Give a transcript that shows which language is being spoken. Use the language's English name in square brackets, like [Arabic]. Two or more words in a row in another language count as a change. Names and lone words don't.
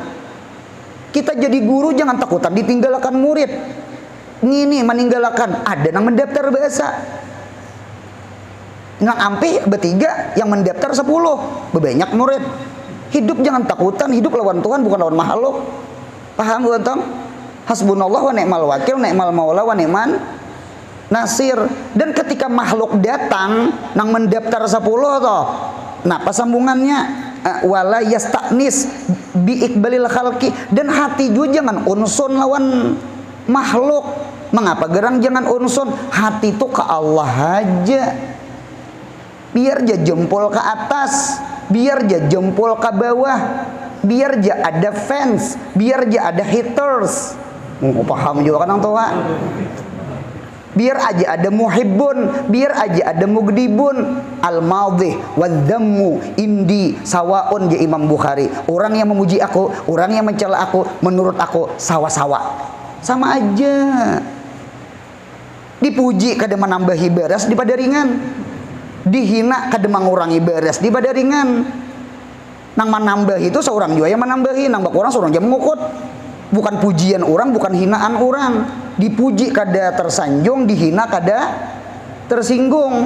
[Indonesian] Kita jadi guru jangan takutan ditinggalkan murid. Ini meninggalkan, ada yang mendaftar bahasa. [Banjar] Nang ampe bertiga yang mendaftar 10, berbanyak murid. [Indonesian] Hidup jangan takutan, hidup lawan Tuhan bukan lawan makhluk. Paham bukan? [Arabic] حسبنا الله ونعم الوكيل نعم المولى ونعم النصير. [Banjar] Dan ketika makhluk datang nang mendaftar 10 toh. Nah, pasambungannya [Arabic] ولا يستأنس بإقبال الخلق, [Banjar] dan hati juga jangan unsun lawan makhluk. Mengapa gerang jangan unsun? [Indonesian] Hati itu ke Allah aja. Biar aja jempol ke atas, biar aja jempol ke bawah, biar aja ada fans, biar aja ada haters. Paham juga kan tua? Biar aja ada muhibbun, biar aja ada mugdibun. [Arabic] المدح والذم عندي سواء يا إمام بخاري. [Indonesian] Orang yang memuji aku, orang yang mencela aku, menurut aku sawa-sawa. Sama aja. [Banjar] Dipuji kada menambahi beres daripada ringan. Dihina kada mengurangi beres daripada ringan. Nang menambah itu seorang juga yang menambahi, nang bak orang seorang yang mengukut. Bukan pujian orang, bukan hinaan orang. Dipuji kada tersanjung, dihina kada tersinggung.